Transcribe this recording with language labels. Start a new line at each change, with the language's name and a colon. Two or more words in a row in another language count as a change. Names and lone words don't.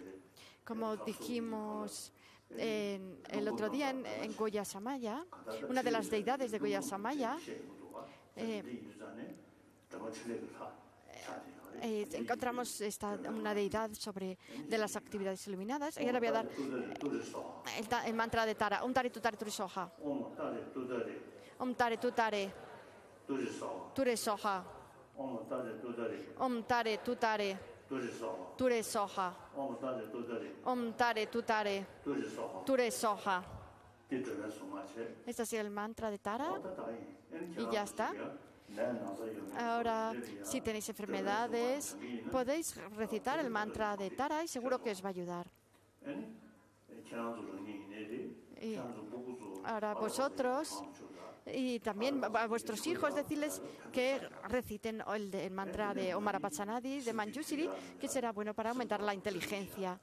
Spanish: Como dijimos el otro día en Goya Samaya, una de las deidades de Goya Samaya, encontramos una deidad de las actividades iluminadas. Y ahora voy a dar el mantra de Tara.
Sanskrit: Om Tare Tutare Ture Soha. Om Tare Tutare Ture Soha. Om Tare Tutare Ture Soha. Om Tare Tutare Ture Soha.
Spanish: Este es el mantra de Tara. Y ya está. Ahora, si tenéis enfermedades, podéis recitar el mantra de Tara y seguro que os va a ayudar. Y ahora vosotros y también a vuestros hijos decirles que reciten el mantra de
Sanskrit: Om Marapachanadi
Spanish: de Manjushri, que será bueno para aumentar la inteligencia.